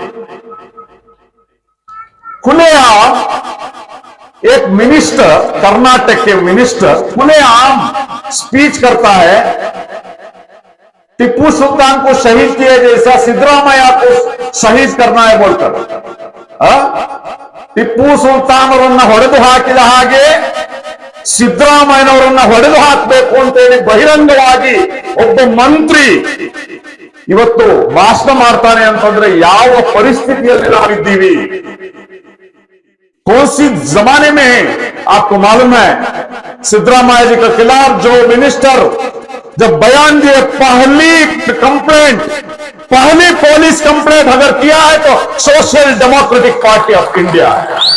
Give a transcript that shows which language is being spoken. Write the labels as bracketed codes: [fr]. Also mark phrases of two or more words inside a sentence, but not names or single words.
[hi] खुलेआम एक मिनिस्टर, कर्नाटक के मिनिस्टर खुलेआम स्पीच करता है, टिप्पू सुल्तान को शहीद किए जैसा सिद्धरामैया को शहीद करना है बोलकर। [kn] टिप्पू सुल्तान ಹೊಡೆದು ಹಾಕಿದ ಹಾಗೆ ಸಿದ್ದರಾಮಯ್ಯನವರನ್ನ ಹೊಡೆದು ಹಾಕಬೇಕು ಅಂತ ಹೇಳಿ ಬಹಿರಂಗವಾಗಿ ಒಬ್ಬ ಮಂತ್ರಿ ಇವತ್ತು ಭಾಷಣ ಮಾಡ್ತಾನೆ ಅಂತಂದ್ರೆ ಯಾವ ಪರಿಸ್ಥಿತಿಯಲ್ಲಿ ನಾವಿದ್ದೀವಿ? [hi] कौन सी जमाने में है आपको मालूम है? सिद्धरामैया जी के खिलाफ जो मिनिस्टर जब बयान दिए, पहली कंप्लेंट, पहली [en] police complaint [hi] अगर किया है तो सोशल डेमोक्रेटिक पार्टी ऑफ इंडिया है।